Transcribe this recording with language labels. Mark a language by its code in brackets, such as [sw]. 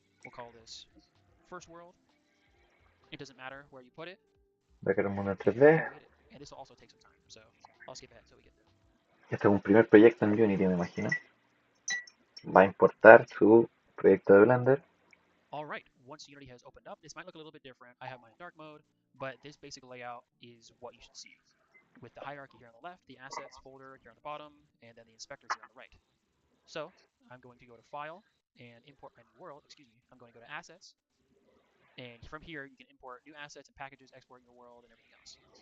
[en] We'll call this first world. It doesn't matter where you put it. [es] Voy a crear un mundo en 3D. [en] Create it, and this will also take some time, so I'll skip ahead until we get there. [es] Este es un primer proyecto en Unity, me imagino. Va a importar su proyecto de Blender. [en] All right, once Unity has opened up, this might look a little bit different. I have mine in dark mode, but this basic layout is what you should see. With the hierarchy here on the left, the assets folder here on the bottom, and then the inspectors here on the right. So I'm going to go to File and import my new world. Excuse me. I'm going to go to Assets, and from here you can import new assets and packages, export your world, and everything else.